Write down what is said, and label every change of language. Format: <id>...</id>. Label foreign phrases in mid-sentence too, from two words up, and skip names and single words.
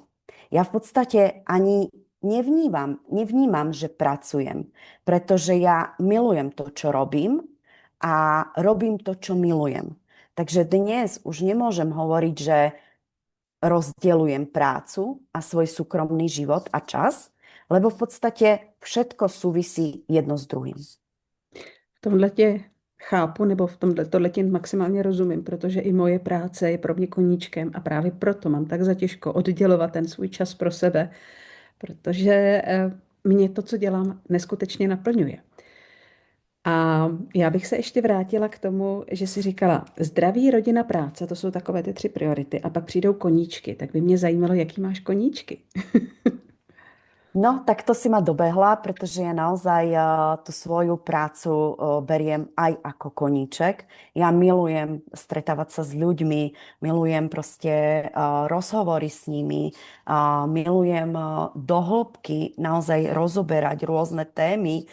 <sk>Ja v podstate ani nevnímam, že pracujem, pretože ja milujem to, čo robím a robím to, čo milujem. Takže dnes už nemôžem hovoriť, že rozdeľujem prácu a svoj súkromný život a čas, lebo v podstate všetko súvisí jedno s druhým.</sk> <cs>V tomhle tě chápu, nebo v tohle tě maximálně rozumím, protože i moje práce je pro mě koníčkem a právě proto mám tak zatěžko oddělovat ten svůj čas pro sebe, protože mě to, co dělám, neskutečně naplňuje. A já bych se ještě vrátila k tomu, že si říkala, zdraví, rodina, práce, to jsou takové ty tři priority. A pak přijdou koníčky. Tak by mě zajímalo, jaký máš koníčky.</cs> <sk>No, tak to si ma dobehla, pretože ja naozaj tú svoju prácu beriem aj ako koníček. Ja milujem stretávať sa s ľuďmi, milujem proste rozhovory s nimi, milujem do hĺbky naozaj rozoberať rôzne témy.</sk>